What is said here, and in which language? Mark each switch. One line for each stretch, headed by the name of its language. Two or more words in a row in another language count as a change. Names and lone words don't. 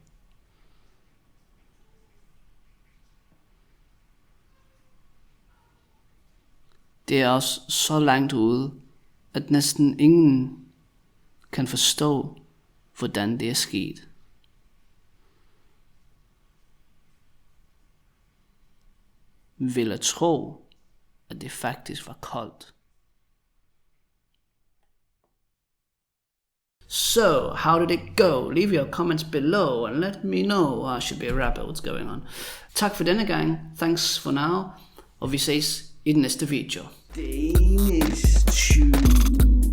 Danish: Det er også så langt ude, at næsten ingen kan forstå, hvordan det er sket. Vil jeg tro, at det faktisk var koldt.
English: So, how did it go? Leave your comments below and let me know. I should be a rapper, what's going on?
Danish: Tak for denne gang.
English: Thanks for now.
Danish: Og vi ses i den næste video. DanishTube.